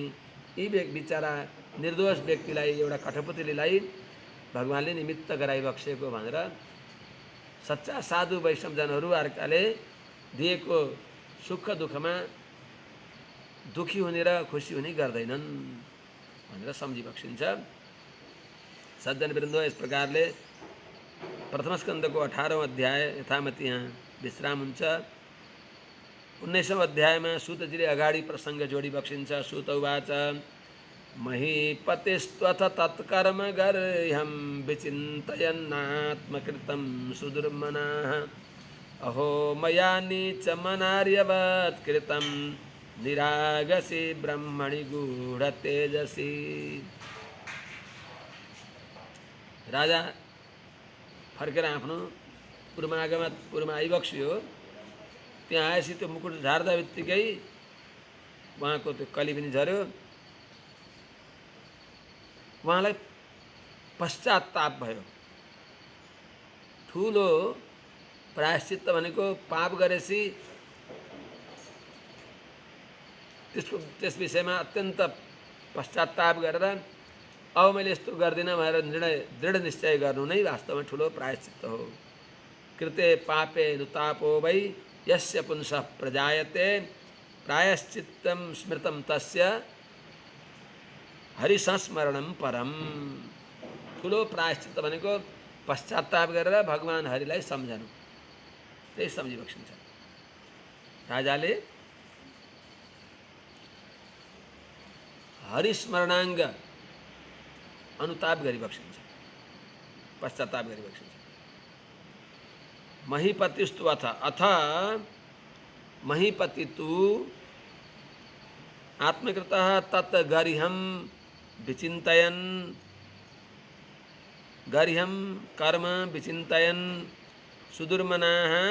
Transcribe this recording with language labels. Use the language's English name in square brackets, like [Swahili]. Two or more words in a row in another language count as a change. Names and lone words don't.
[Nepali] यी बिचरा निर्दोष व्यक्तिलाई, एउटा कठपुतलीलाई भगवानले निमित्त गराइबक्सेको भनेर सच्चा साधु वैष्णवजनहरू अर्काले दिएको सुख दुःखमा दुखी हुने र खुसी हुने गर्दैनन् भनेर सम्झिबक्सिन्छ। सज्जनवृन्द, यस प्रकारले प्रथम स्कन्धको 18औं अध्याय यथामति यहाँ विश्राम हुन्छ। 19औं अध्यायमा सूतजीले अगाडि प्रसङ्ग जोडिबक्सिन्छ। [Sanskrit] सूत उवाच महीपतिस्त्वथ तत्कर्म गर्ह्यं विचिन्तयन्नात्मकृतं सुदुर्मनाः अहो मया नीचमनार्यवत् कृतं निरागसी ब्रह्मणि गूढतेजसी। [Nepali] राजा फर्केर आफ्नो पुरमा आइबक्सियो। त्यहाँ आएपछि त्यो मुकुट झार्दा बित्तिकै उहाँको त्यो कली पनि झऱ्यो। उहाँलाई पश्चाताप भयो, ठुलो प्रायश्चित्त भनेको पाप गरेपछि त्यस विषयमा अत्यन्त पश्चाताप गरेर अब मैले यस्तो गर्दिनँ भनेर दृढ निश्चय गर्नु नै वास्तवमा ठुलो प्रायश्चित्त हो। [Sanskrit] कृते पापे नुतापो वै यस्य पुंसः प्रजायते प्रायश्चित्तं स्मृतं तस्य हरिसंस्मरणं परम। [Nepali] ठुलो प्रायश्चित्त भनेको पश्चाताप गरेर भगवान हरिलाई सम्झनु, त्यही सम्झिबक्सिन्छ। राजाले हरिस्मरणाङ्ग अनुताप गरिबक्सिन्छ, पश्चाताप गरिबक्सिन्छ। [Sanskrit] महीपतिस्तु अथ महीपति तु आत्मकृतः तत् गरिहं विचिन्तयन् गरिहं कर्म विचिन्तयन् सुदुर्मनाः